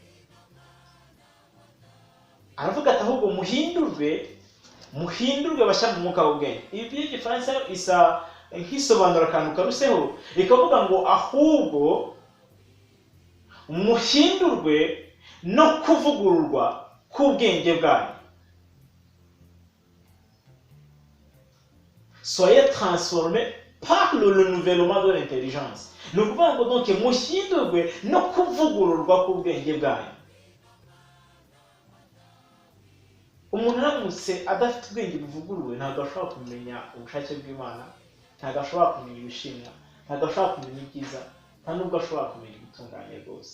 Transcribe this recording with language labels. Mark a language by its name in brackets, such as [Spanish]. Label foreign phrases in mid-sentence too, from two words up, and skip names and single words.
[Kinyarwanda] Aravuga ati ahubwo muhindurwe bashya mu mwuka w'ubwenge. Ibi by'igifaransa isa nk'isobanura akantu karuseho, ikavuga ngo ahubwo muhindurwe no kuvugururwa k'ubwenge bwanyu. [French] Soyez transformés par le renouvellement de l'intelligence. [Kinyarwanda] Ni ukuvuga ngo donc muhindurwe no kuvugururwa k'ubwenge bwanyu. Umuntu aramutse adafite ubwenge buvuguruwe ntabwo ashobora kumenya ubushake bw'Imana, ntabwo ashobora kumenya ibishimwa, ntabwo ashobora kumenya ibyiza, nta nubwo ashobora kumenya ibitunganye rwose.